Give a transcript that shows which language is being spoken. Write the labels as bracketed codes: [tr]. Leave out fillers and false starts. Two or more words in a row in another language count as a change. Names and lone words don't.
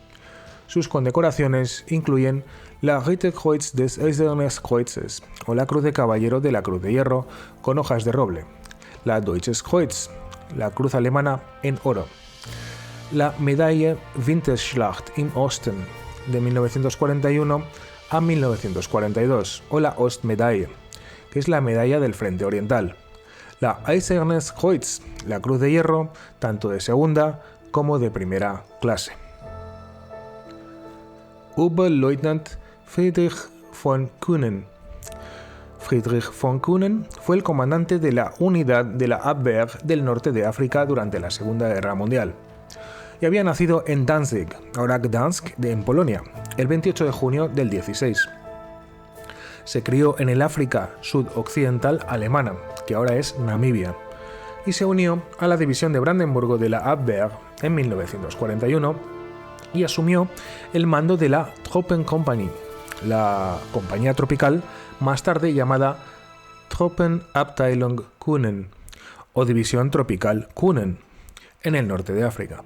[es] Sus condecoraciones incluyen la Ritterkreuz des Eisernen Kreuzes, o la Cruz de Caballero de la Cruz de Hierro con hojas de roble, la Deutsches Kreuz, la Cruz Alemana en oro, la Medaille Winterschlacht im Osten de 1941 a 1942, o la Ostmedaille, que es la medalla del Frente Oriental, la Eisernes Kreuz, la Cruz de Hierro, tanto de segunda como de primera clase. Oberleutnant Friedrich von Kühnen. Friedrich von Kühnen fue el comandante de la unidad de la Abwehr del norte de África durante la Segunda Guerra Mundial y había nacido en Danzig, ahora Gdansk, en Polonia, el 28 de junio del 16. Se crió en el África sudoccidental alemana, que ahora es Namibia, y se unió a la división de Brandenburgo de la Abwehr en 1941 y asumió el mando de la Truppenkompanie, la compañía tropical más tarde llamada Truppenabteilung Kühnen o División Tropical Kühnen, en el norte de África.